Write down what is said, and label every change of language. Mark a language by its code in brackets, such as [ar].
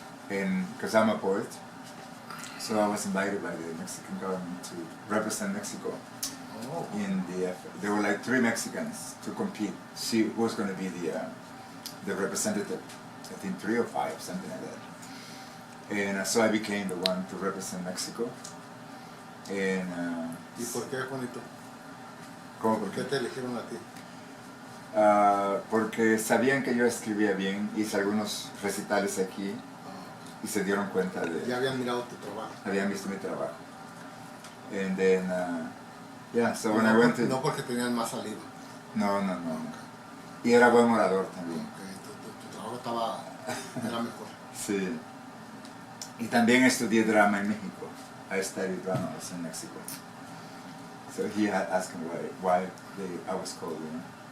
[en] And because I'm a poet, so I was invited by the Mexican government to represent Mexico. Oh. There were like 3 Mexicans to compete, see who was going to be the representative. I think 3 or 5, something like that. And so I became the one to represent Mexico. And [es] ¿Y por qué, Juanito? ¿Cómo ¿Por qué te eligieron a ti? Porque sabían que yo escribía bien, hice algunos recitales aquí y se dieron cuenta de... Ya habían mirado tu trabajo. Habían visto mi trabajo. [en] And then, yeah, so when I went to... [es] No porque tenían más saliva. No. Y era buen orador también. Okay. Tu trabajo era mejor. Sí. Y también estudié drama en México. [en] I studied drama also in Mexico. So he had asked me why I was called, you know.